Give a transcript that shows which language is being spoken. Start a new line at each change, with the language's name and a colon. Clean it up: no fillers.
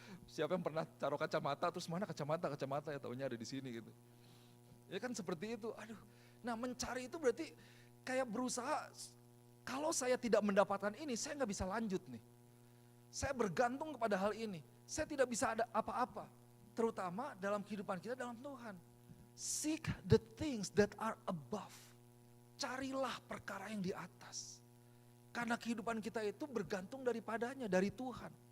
Indonesian: Siapa yang pernah taruh kacamata, terus mana kacamata ya taunya ada di sini gitu. Ya kan seperti itu, aduh. Nah mencari itu berarti kayak berusaha, kalau saya tidak mendapatkan ini, saya nggak bisa lanjut nih. Saya bergantung kepada hal ini, saya tidak bisa ada apa-apa. Terutama dalam kehidupan kita dalam Tuhan.
English: Seek the things that are above.
Indonesian: Carilah perkara yang di atas. Karena kehidupan kita itu bergantung daripadanya, dari Tuhan.